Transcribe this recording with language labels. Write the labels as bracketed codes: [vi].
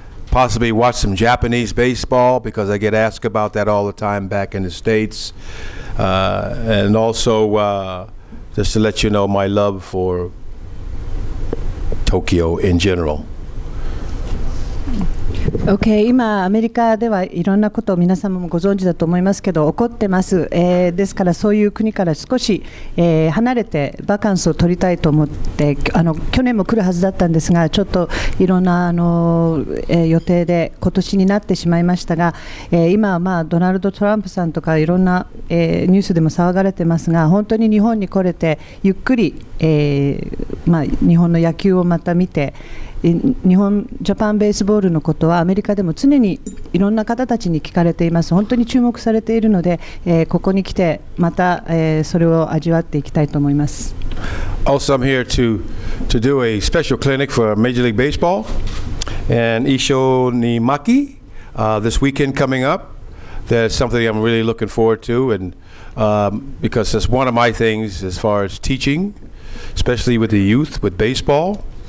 [en] Possibly watch some Japanese baseball because I get asked about that all the time back in the States. And also just to let you know my love for Tokyo in general. [ja] Okay, 今、アメリカではいろんなことを皆様もご存知だと思いますけど、起こってます。ですから、そういう国から少し、離れてバカンスを取りたいと思って、去年も来るはずだったんですが、ちょっといろんな予定で今年になってしまいましたが、今は、ドナルド・トランプさんとかいろんな、ニュースでも騒がれてますが、本当に日本に来れて、ゆっくり、日本の野球をまた見て、日本ジャパンベースボールのことはアメリカでも常にいろんな方たちに聞かれています。本当に注目されているので、ここに来てまた、それを味わっていきたいと思います。 [en] Also, I'm here to do a special clinic for Major League Baseball and Ishonimaki this weekend coming up. That's something I'm really looking forward to, and because it's one of my things as far as teaching, especially with the youth with baseball.